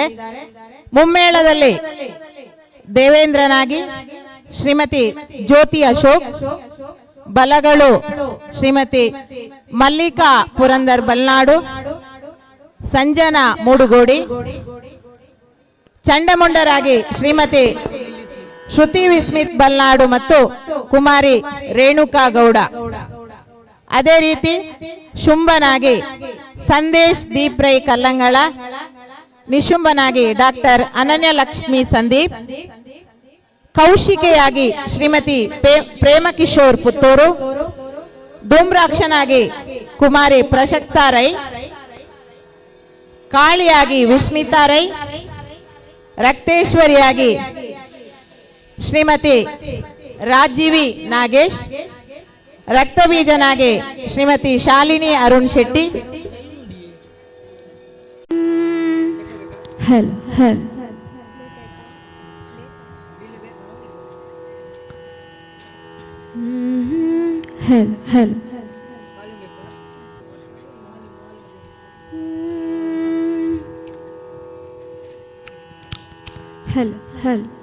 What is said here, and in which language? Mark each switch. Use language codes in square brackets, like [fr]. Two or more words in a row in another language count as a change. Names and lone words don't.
[kn] ಮುಮ್ಮೇಳದಲ್ಲಿ ದೇವೇಂದ್ರನಾಗಿ ಶ್ರೀಮತಿ ಜ್ಯೋತಿ ಅಶೋಕ್, ಬಲಗಳು ಶ್ರೀಮತಿ ಮಲ್ಲಿಕಾ ಪುರಂದರ್ ಬಲ್ನಾಡು, ಸಂಜನಾ ಮೂಡುಗೋಡಿ, ಚಂಡಮುಂಡರಾಗಿ ಶ್ರೀಮತಿ ಶ್ರುತಿ ವಿಸ್ಮಿತ್ ಬಲ್ನಾಡು ಮತ್ತು ಕುಮಾರಿ ರೇಣುಕಾ ಗೌಡ. ಅದೇ ರೀತಿ ಶುಂಭನಾಗಿ ಸಂದೇಶ್ ದೀಪ್ ರೈ ಕಲ್ಲಂಗಳ, ನಿಶುಂಭನಾಗಿ ಡಾಕ್ಟರ್ ಅನನ್ಯಲಕ್ಷ್ಮಿ ಸಂದೀಪ್, ಕೌಶಿಕೆಯಾಗಿ ಶ್ರೀಮತಿ ಪ್ರೇಮಕಿಶೋರ್ ಪುತ್ತೂರು, ಧೂಮ್ರಾಕ್ಷನಾಗಿ ಕುಮಾರಿ ಪ್ರಶಕ್ತಾ ರೈ, ಕಾಳಿಯಾಗಿ ವಿಸ್ಮಿತಾ ರೈ, ರಕ್ತೇಶ್ವರಿಯಾಗಿ ಶ್ರೀಮತಿ ರಾಜೀವಿ ನಾಗೇಶ್, ರಕ್ತಬೀಜನಾಗಿ ಶ್ರೀಮತಿ ಶಾಲಿನಿ ಅರುಣ್ ಶೆಟ್ಟಿ. ಹಲ್ ಹಲ್ ಹಲ್ ಹಲ್ ಹಲ್ ಹಲ್